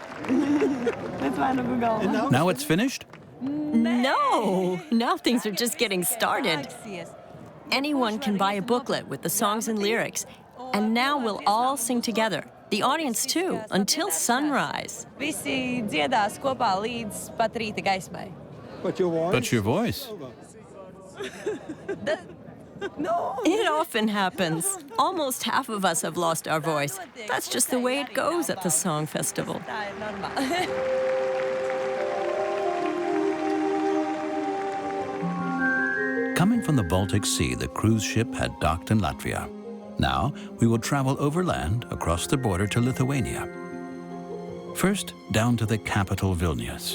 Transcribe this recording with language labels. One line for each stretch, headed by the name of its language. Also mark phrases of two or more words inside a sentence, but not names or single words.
English: Now it's finished? No! Now things are just getting started. Anyone can buy a booklet with the songs and lyrics. And now we'll all sing together. The audience too, until sunrise.
Latvian: Visi dziedās kopā līdz pat rīta gaismai.
English: But your voice? But your voice. No. It often happens. Almost half of us have lost our voice. That's just the way it goes at the song festival.
Latvian: Tā ir normāli.
English: Coming from the Baltic Sea, the cruise ship had docked in Latvia. Now, we will travel overland across the border to Lithuania. First, down to the capital Vilnius.